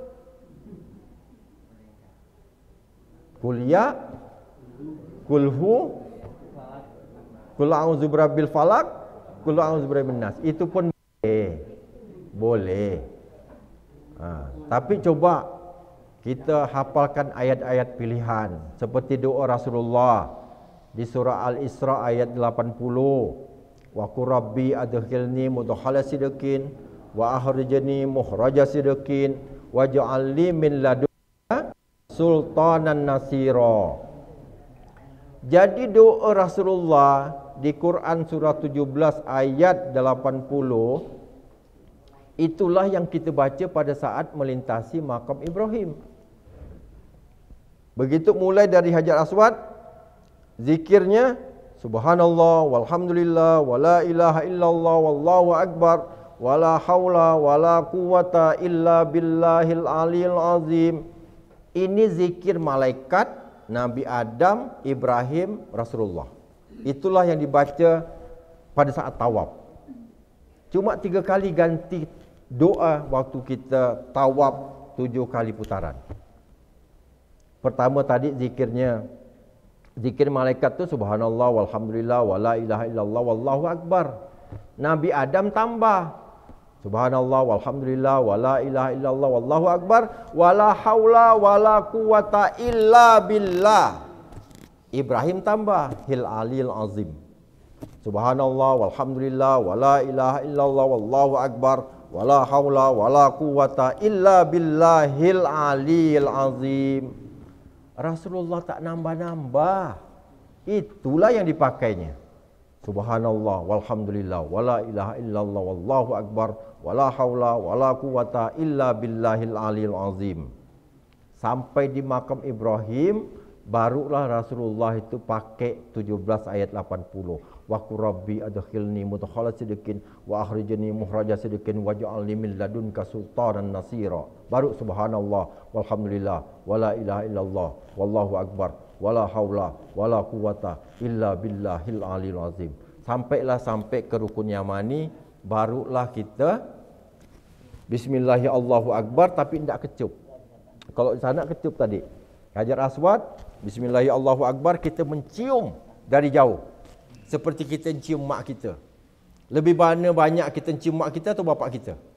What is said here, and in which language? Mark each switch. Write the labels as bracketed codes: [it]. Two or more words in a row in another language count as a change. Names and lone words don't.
[ar] قل يا، قل هو، قل أعوذ برب الفلق، قل أعوذ برب الناس. [ms] Itu pun boleh. Tapi coba kita hafalkan ayat-ayat pilihan seperti doa Rasulullah di surah Al-Isra ayat 80. [ar] وقل رب أدخلني مدخل صدق وأخرجني مخرج صدق واجعل لي من لدنك سلطانا نصيرا. [ms] Jadi doa Rasulullah di Quran surah 17 ayat 80 itulah yang kita baca pada saat melintasi makam Ibrahim. Begitu mulai dari Hajar Aswad, zikirnya [ar] سبحان الله والحمد لله ولا إله إلا الله والله أكبر ولا حول ولا قوة إلا بالله العلي العظيم. [ms] Ini zikir malaikat, Nabi Adam, Ibrahim, Rasulullah. Itulah yang dibaca pada saat tawaf. Cuma 3 kali ganti doa waktu kita tawaf 7 kali putaran. Pertama tadi zikirnya. Zikir malaikat tu [ar] سبحان الله والحمد لله ولا إله إلا الله والله أكبر. [ms] Nabi Adam tambah [ar] سبحان الله والحمد لله ولا إله إلا الله والله أكبر ولا حول ولا قوة إلا بالله. Ibrahim tambah هل العلي العظيم. سبحان الله والحمد لله ولا إله إلا الله والله أكبر ولا حول ولا قوة إلا بالله العلي العظيم. [ms] Rasulullah tak nambah-nambah. Itulah yang dipakainya. [ar] سبحان الله والحمد لله ولا إله إلا الله والله أكبر ولا حول ولا قوة إلا بالله العلي العظيم. [ms] Sampai di makam Ibrahim barulah Rasulullah itu pakai 17 ayat 80. [ar] وقل رب أدخلني مدخل صدق وأخرجني مخرج صدق واجعلني من لدنك سلطانا نصيرا. [ms] Baru [ar] سبحان الله والحمد لله ولا إله إلا الله والله أكبر ولا حول ولا قوة إلا بالله العلي العظيم. [ms] Sampai ke rukun yamani, barulah kita [ar] بسم الله الله أكبر [ms] tapi tidak kecup. Kalau di sana kecup tadi. Hajar Aswad, [ar] بسم الله الله أكبر, [ms] kita mencium dari jauh. Seperti kita cium mak kita. Lebih mana banyak kita cium mak kita atau bapak kita?